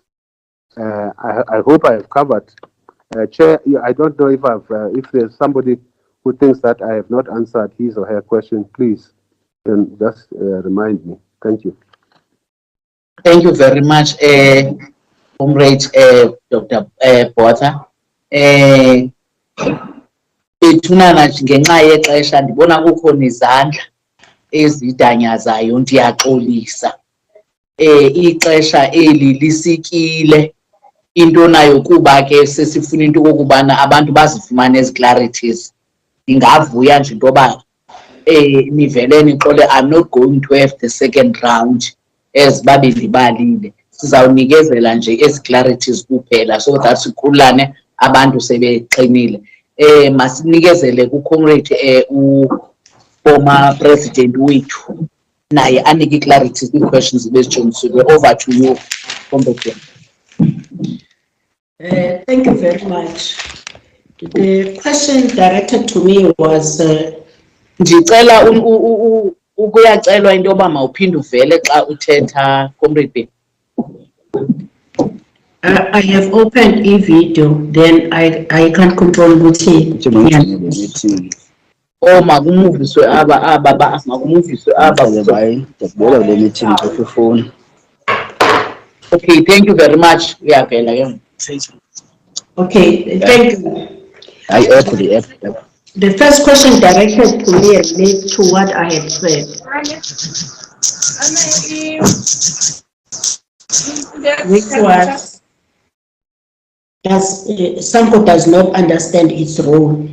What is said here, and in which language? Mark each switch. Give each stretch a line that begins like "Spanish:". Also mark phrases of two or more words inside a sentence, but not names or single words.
English: I hope I have covered. Chair, I don't know if there's somebody who thinks that I have not answered his or her question, please, then just remind me. Thank you. Thank you very much, Comrade Dr. Gqeberha.
Xhosa: Bethunana ngenxa yexesha ndibona kukhona izandla ezidanyazayo, ndiyaxolisa. Ixesha eli lisikile into nayo kuba ke sesifuna into kokubana abantu bazifumane ezi clarities. Ndingavuya nje into yoba nivele nixole,
English: I'm not going to have the second round as
Xhosa: babe ndibalile. Sizawunikezela nje ezi clarities kuphela
English: so that
Xhosa: sikhululane abantu sebeqinile. Masinikezele ku-comrade former president wethu naye anike i-clarity kwi-questions bezijongisiwe.
English: Over to you, comrade. Thank you very much. The question directed to me was
Xhosa: ndicela ukuyacelwa into yoba mawuphinde uvele xa uthetha, comrade.
English: I have opened e-video, then I can't control ukuthi. Oh,
Xhosa: makumuviswe makumuviswe
English: Okay, thank you very much.
Xhosa: Uyavela ke.
English: Okay, thank you. The first question directed to me relates to what I had said, which was SANCO does not understand its role.